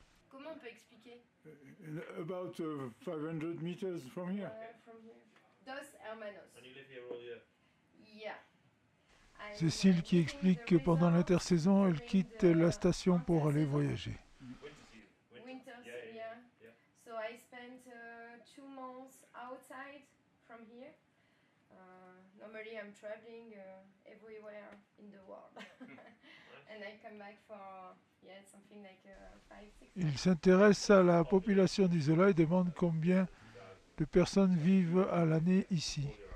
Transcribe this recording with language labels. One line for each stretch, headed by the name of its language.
French: Comment on peut expliquer?
English: About 500 meters from here. Dos Hermanos. Yeah.
French: Cécile qui explique que pendant l'intersaison, elle quitte la station pour aller voyager.
English: Winters, yeah. So I spent 2 months outside from here. Normally I'm traveling everywhere in the world. And I come back for something like 5-6 months.
French: Il s'intéresse à la population d'Isola et demande combien de personnes vivent à l'année ici.